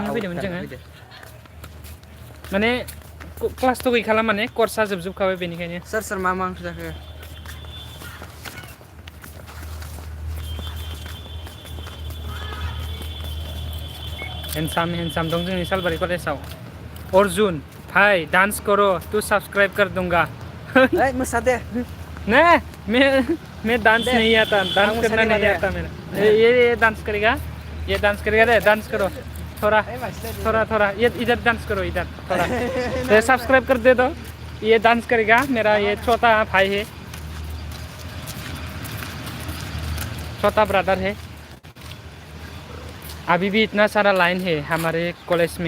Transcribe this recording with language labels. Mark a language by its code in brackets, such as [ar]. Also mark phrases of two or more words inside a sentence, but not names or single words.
[brx] खालामनो फैदोंमोन जोङो माने क्लासथ' गैखाला माने कर्सआ जोबजोबखाबाय बेनिखायनो सोर मा ओंख्रि जाखो हैंडसम दं जोंनि सालबारि कलेजाव [hi] अर्जुन भाई डांस करो तू सब्सक्राइब कर दूंगा [brx] ओइ मोसा दे [hi] नहीं मैं डांस नहीं आता डांस करना नहीं आता मेरा ये डांस करेगा रे डांस करो थोड़ा ये इधर डांस करो इधर थोड़ा तो सब्सक्राइब कर दे दो ये डांस करेगा मेरा ये छोटा भाई है छोटा ब्रदर है अभी भी इतना सारा लाइन है हमारे कॉलेज में